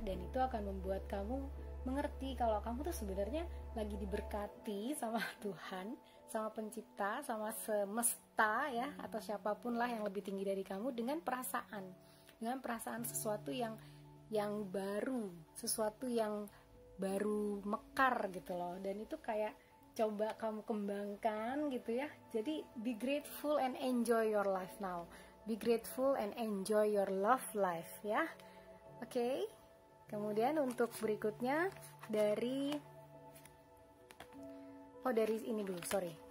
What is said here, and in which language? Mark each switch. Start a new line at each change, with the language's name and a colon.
Indonesian: Dan itu akan membuat kamu mengerti kalau kamu tuh sebenarnya lagi diberkati sama Tuhan, sama pencipta, sama semesta ya, atau siapapun lah yang lebih tinggi dari kamu, dengan perasaan sesuatu yang baru, sesuatu yang baru mekar gitu loh. Dan itu kayak coba kamu kembangkan gitu ya. Jadi
English: be grateful and enjoy your life now. Be grateful and enjoy your love life
Indonesian: ya.
English: Oke.
Indonesian: Kemudian untuk berikutnya dari ini dulu, sorry.